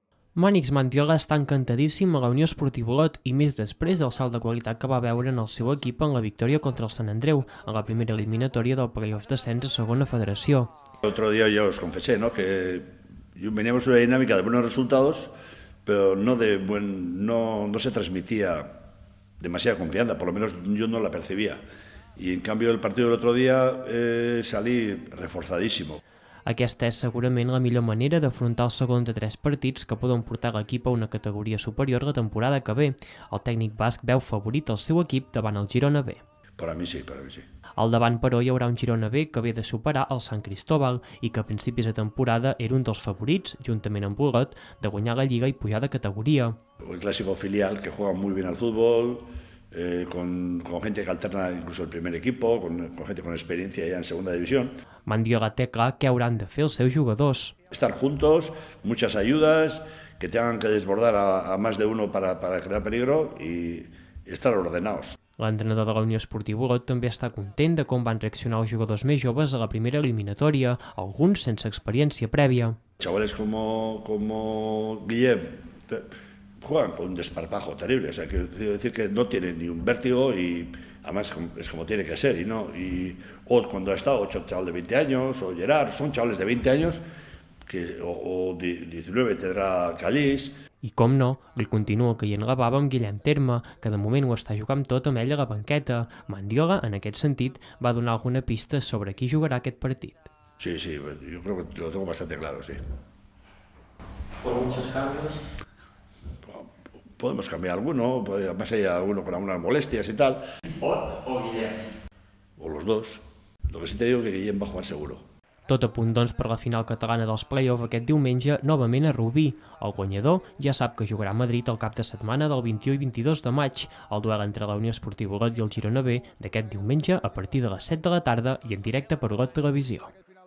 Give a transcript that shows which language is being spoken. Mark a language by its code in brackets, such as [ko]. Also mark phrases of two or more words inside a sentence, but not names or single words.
[ca] Mònix Mandiola està encantadíssim a la Unió Esportiva Olot i més després del salt de qualitat que va veure en el seu equip en la victòria contra el Sant Andreu, en la primera eliminatòria del playoff d'ascens a segona federació. [es] Otro día yo os confesé, ¿no?, que veníamos una dinámica de buenos resultados, pero no se transmitía demasiada confianza, por lo menos yo no la percibía. Y en cambio el partido del otro día salí reforzadísimo. [ca] Aquesta és segurament la millor manera d'afrontar el segon de 3 partits que poden portar l'equip a una categoria superior la temporada que ve. El tècnic basc veu favorit el seu equip davant el Girona B. [es] Para mí sí, para mí sí. [ca] Al davant, però, hi haurà un Girona B que ve de superar el Sant Cristóbal i que a principis de temporada era un dels favorits, juntament amb Olot, de guanyar la Lliga i pujar de categoria. [es] El clásico filial que juega muy bien al fútbol, con gente que alterna incluso el primer equipo, con gente con experiencia ya en segunda división. [ca] Mandiola té clar què hauran de fer els seus jugadors. [es] Estar juntos, muchas ayudas, que tengan que desbordar a más de uno para crear peligro y estar ordenados. [ca] L'entrenador de la Unió Esportiva Olot també està content de com van reaccionar els jugadors més joves a la primera eliminatòria, alguns sense experiència prèvia. [es] Chavales como Guillem juegan con un desparpajo terrible, o sea, quiero decir que no tienen ni un vértigo y además es como tiene que ser, o cuando ha estado 8 chavales de 20 años, o Gerard, son chavales de 20 años, o 19 tendrá Callís. [ca] I com no, li continua caient la bava amb Guillem Terme, que de moment ho està jugant tot amb ell a la banqueta. Mandiola, en aquest sentit, va donar alguna pista sobre qui jugarà aquest partit. [es] Sí, yo creo que lo tengo bastante claro, sí. ¿Por muchos cambios? Podemos cambiar alguno, además hay alguno con algunas molestias y tal. ¿Ot o Guillem? O los dos. Lo que sí te digo es que Guillem va a jugar seguro. [ca] Tot a punt, doncs, per la final catalana dels play-off aquest diumenge, novament a Rubí. El guanyador ja sap que jugarà a Madrid el cap de setmana del 21 i 22 de maig, el duel entre la Unió Esportiva Olot i el Girona B d'aquest diumenge a partir de les 7 de la tarda i en directe per Olot Televisió.